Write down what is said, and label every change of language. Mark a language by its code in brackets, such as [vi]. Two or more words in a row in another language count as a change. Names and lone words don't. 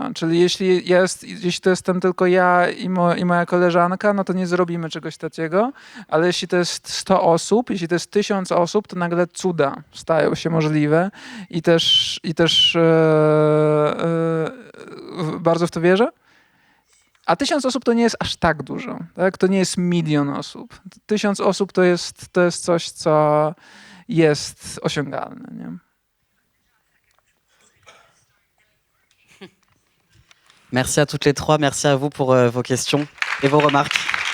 [pl] Czyli jeśli to jestem tylko ja i moja koleżanka, no to nie zrobimy czegoś takiego, ale jeśli to jest 100 osób, jeśli to jest 1000 osób, to nagle cuda stają się możliwe i też bardzo w to wierzę. A 1000 osób to nie jest aż tak dużo. Tak? To nie jest 1 000 000 osób. 1000 osób to jest coś, co jest osiągalne. Nie? [fr] Merci à toutes les trois, merci à vous pour vos questions et vos remarques.